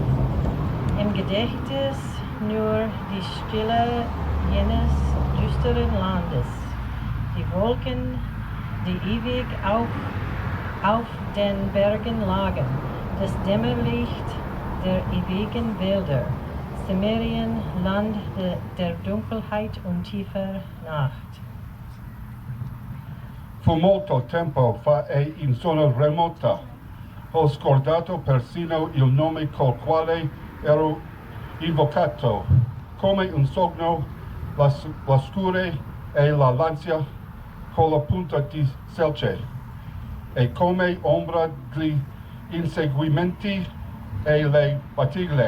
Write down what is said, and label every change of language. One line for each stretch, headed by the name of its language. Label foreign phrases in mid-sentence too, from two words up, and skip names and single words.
German: Im Gedächtnis nur die Stille jenes düsteren Landes, die Wolken, die ewig auf den Bergen lagen, das Dämmerlicht der ewigen Wälder, Cimmerien, Land der Dunkelheit und tiefer Nacht.
Italian: Fu molto tempo fa e in zona remota ho scordato persino il nome col quale ero invocato, come un sogno la scure e la lancia con la punta di selce, e come ombra gli inseguimenti e le batigle.